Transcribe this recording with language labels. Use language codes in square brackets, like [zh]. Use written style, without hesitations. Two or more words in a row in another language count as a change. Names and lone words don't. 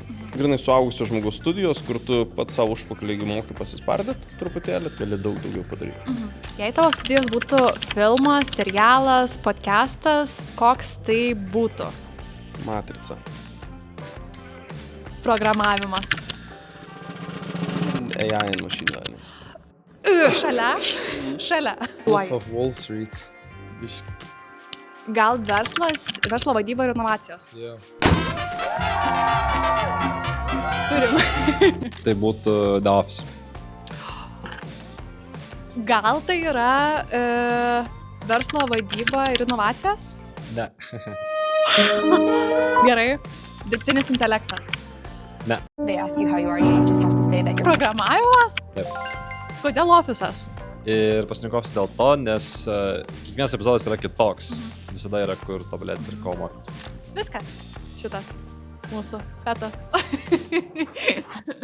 [lt] Grinai suaugusio žmogaus studijos, kur tu pats savo užpakalį moki pasispardyti truputėlį, gali daug daugiau padaryti. Jei tavo studijos būtų filmas, serialas, podcastas, koks tai būtų? Matrica. Programavimas. [en] AI and machine learning. [lt] Šalia. Wolf of Wall Street. Biški. Gal verslo vadyba ir inovacijos? Yeah. Turim. Tai būtų The Office. Gal tai yra verslo vadyba ir inovacijos? Ne. Gerai. Dirbtinis intelektas. Ne. [en] They ask you how you are, you just have to say that you're... [lt] Programavimas? Taip. Kodėl ofisas? Ir pasirinkausi dėl to, nes kiekvienas epizodas yra kitoks. Visada yra kur tobulėti ir ko mokytis. Viskas. Šitas mūsų peta.